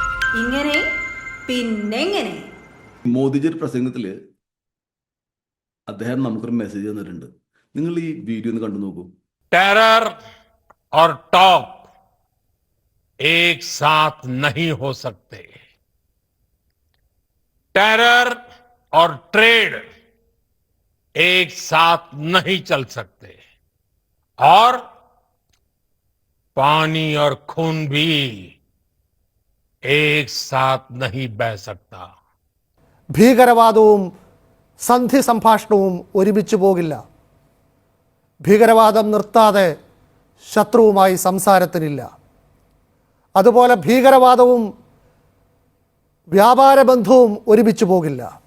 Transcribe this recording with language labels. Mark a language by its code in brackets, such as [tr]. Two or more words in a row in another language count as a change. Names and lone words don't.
[ml] ഇങ്ങനെ പിന്നെങ്ങനെ മോദിജിയുടെ പ്രസംഗത്തില് അദ്ദേഹം നമുക്കൊരു മെസ്സേജ് തന്നിട്ടുണ്ട്. നിങ്ങൾ ഈ വീഡിയോ ഒന്ന് കണ്ടു നോക്കൂ. [hi] टेरर और टॉक एक साथ नहीं हो सकते. टेरर और ट्रेड एक साथ नहीं चल सकते. और पानी और खून भी एक साथ नहीं बह सकता. [ml] ഭീകരവാദവും സന്ധി സംഭാഷണവും ഒരുമിച്ച് പോകില്ല. ഭീകരവാദം നിർത്താതെ ശത്രുവുമായി സംസാരത്തിനില്ല. അതുപോലെ ഭീകരവാദവും വ്യാപാര ബന്ധവും ഒരുമിച്ച് പോകില്ല.